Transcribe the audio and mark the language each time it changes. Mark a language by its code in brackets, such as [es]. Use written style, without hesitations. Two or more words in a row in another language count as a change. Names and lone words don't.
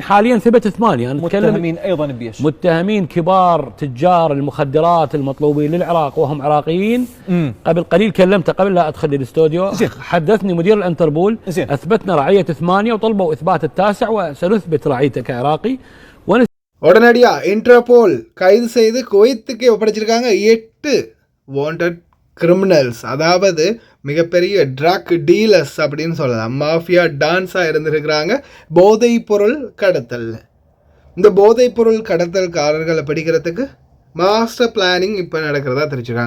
[ar] حاليا ثبت 8. أنا متهمين ايضا بيش؟ متهمين كبار تجار المخدرات المطلوبين للعراق وهم عراقيين. قبل قليل كلمته قبل لا ادخل الاستوديو. حدثني مدير الانتربول. زين. اثبتنا رعيه 8 وطلبوا اثبات التاسع وسنثبت رعيته كعراقي. [ta] உடனடியா இன்டர்போல் கைது செய்து குவைத்துக்கு ஒப்படைச்சிருக்காங்க 8 [en] wanted criminals. [ta] அதாவது மிகப்பெரிய [en] drug dealers [ta] அப்படின்னு சொல்லலாம். [en] mafia dons [ta] இருந்திருக்கிறாங்க போதைப் பொருள் கடத்தல். இந்த போதைப் பொருள் கடத்தல்காரர்களை பிடிக்கிறதுக்கு [en] master planning [ta] இப்போ நடக்கிறதா தெரிஞ்சுருக்காங்க.